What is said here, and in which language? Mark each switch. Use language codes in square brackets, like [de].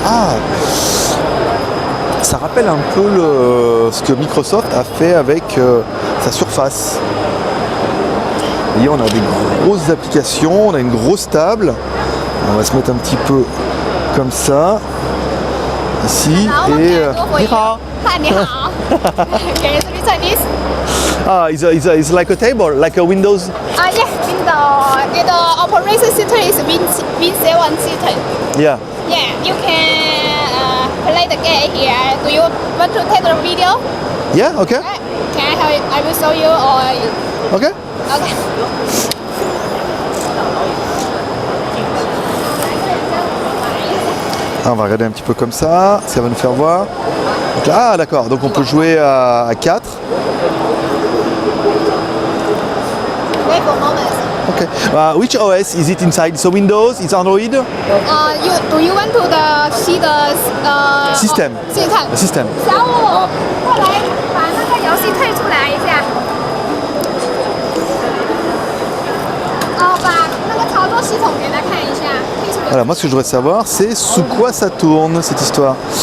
[fr] Ah, ça rappelle un peu ce que Microsoft a fait avec sa Surface. Vous voyez, on a des grosses applications, on a une grosse table. On va se mettre un petit peu comme ça, ici, et... [es] Mira. [en] Can you speak Chinese? Ah, it's like a table, like a Windows. Yes, the operation system is Win 7 system. Yeah. Yeah, you can play the game here. Do you want to take the video? Yeah. Okay. Can I will show you or? Okay. Okay. [fr] Ah, on va regarder un petit peu comme ça. Ça va nous faire voir. Donc là, ah, d'accord. Donc on peut jouer à 4. [en] Wait for a moment. Okay. Which OS is it inside? So Windows, it's Android? Do you want to see the System. System. [zh] 小五，过来把那个游戏退出来一下。把那个操作系统给他看一下，退出来。 [fr] Voilà, moi ce que je voudrais savoir, c'est sous quoi ça tourne cette histoire.